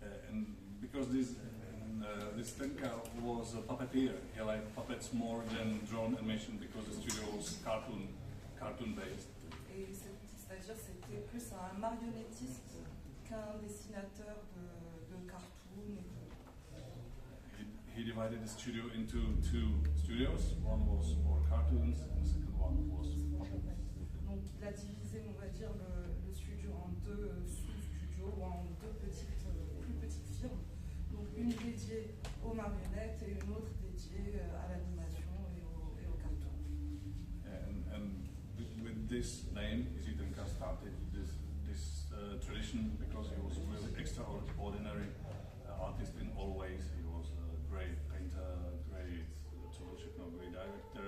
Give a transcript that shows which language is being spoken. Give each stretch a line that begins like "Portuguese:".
English: And because this Trnka was a puppeteer, he liked puppets more than drone animation because the studio was cartoon based.
French: Et c'est-à-dire c'était plus un marionnettiste qu'un dessinateur de cartoon.
English: He divided the studio into two studios. One was for cartoons, and the second one was puppets.
French: Donc il a divisé, on va dire, le studio en deux sous-studios ou en deux plus petites firmes. Donc une dédiée aux marionnettes et une autre dédiée à l'animation et au cartoon.
English: And with this name, Jiří Trnka started this tradition because he was a really extraordinary artist in all ways. He was a great painter, great director,